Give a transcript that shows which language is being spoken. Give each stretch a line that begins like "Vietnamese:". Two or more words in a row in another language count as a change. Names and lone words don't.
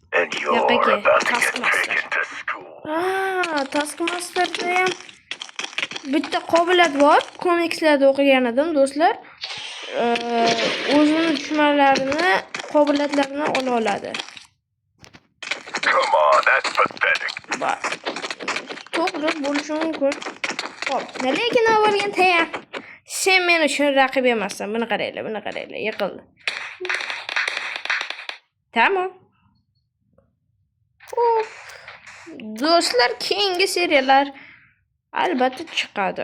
Uzbek: Yo'qqa Taskmaster. Taskmasterda ham bitta qobiliyat bor. Komikslarda o'qigan edim, do'stlar. O'zini tushunmalarini, qobiliyatlarini ola oladi.
English: Come on, that's pathetic.
Uzbek: To'g'ri bo'lishi mumkin. Xo'p, lekin avvalgan tayyam. Sen men uchun raqib emassan. Buni qaranglar, yiqildi. Tamam. Do'stlar, keyingi seriyalar albatta chiqadi.